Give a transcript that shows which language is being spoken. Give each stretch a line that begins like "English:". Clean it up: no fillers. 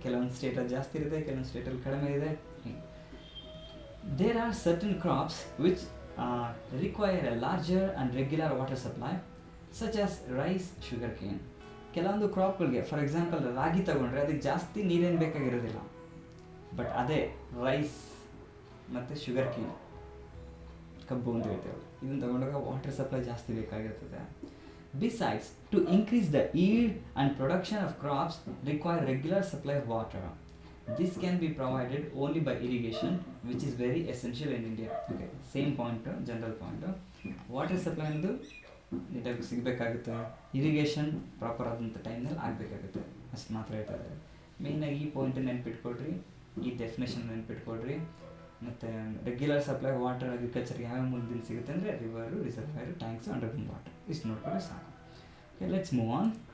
Kannada: ಕೆಲವೊಂದು ಸ್ಟೇಟಲ್ಲಿ ಜಾಸ್ತಿ ಇರುತ್ತೆ, ಕೆಲವೊಂದು ಸ್ಟೇಟಲ್ಲಿ ಕಡಿಮೆ ಇದೆ.
English: There are certain crops which require a larger and regular water supply, such as rice, sugar cane.
Kannada: ಕೆಲವೊಂದು ಕ್ರಾಪ್ಗಳಿಗೆ, ಫಾರ್ ಎಕ್ಸಾಂಪಲ್ ರಾಗಿ ತಗೊಂಡ್ರೆ ಅದಕ್ಕೆ ಜಾಸ್ತಿ ನೀರೇನು ಬೇಕಾಗಿರೋದಿಲ್ಲ. ಬಟ್ ಅದೇ ರೈಸ್ ಮತ್ತು ಶುಗರ್ ಕೇನ್, ಕಬ್ಬು ಅಂತ ಹೇಳ್ತೇವೆ, ಇದನ್ನು ತಗೊಂಡಾಗ ವಾಟರ್ ಸಪ್ಲೈ ಜಾಸ್ತಿ ಬೇಕಾಗಿರ್ತದೆ.
English: Besides, to increase the yield and production of crops require regular supply of water. This can be provided only by irrigation, which is very essential in India. Okay, same point, general point.
Kannada: Water supply ಅಂದು ನೀಟಾಗಿ ಸಿಗಬೇಕಾಗುತ್ತೆ, irrigation proper ಆದಂಥ ಟೈಮ್ನಲ್ಲಿ ಆಗಬೇಕಾಗುತ್ತೆ, ಅಷ್ಟು ಮಾತ್ರ ಹೇಳ್ತಾರೆ. ಮೇಯ್ನಾಗಿ ಈ point ನೆನ್ಪಿಟ್ಕೊಳ್ರಿ, ಈ ಡೆಫಿನೇಷನ್ ನೆನ್ಪಿಟ್ಕೊಳ್ರಿ. ಮತ್ತು ರೆಗ್ಯುಲರ್ ಸಪ್ಲೈ ವಾಟರ್ ಅಗ್ರಿಕಲ್ಚರ್ಗೆ ಯಾವ್ಯಾವ ಮೂಲದಿಂದ ಸಿಗುತ್ತೆ ಅಂದರೆ ರಿವರು, ರಿಸರ್ವಾಯರು, ಟ್ಯಾಂಕ್ಸು, ಅಂಡರ್ಗ್ರೌಂಡ್ ವಾಟರ್, ಇಷ್ಟು ನೋಡ್ಕೊಂಡ್ರೆ ಸಾಕು.
English: Okay, let's move on.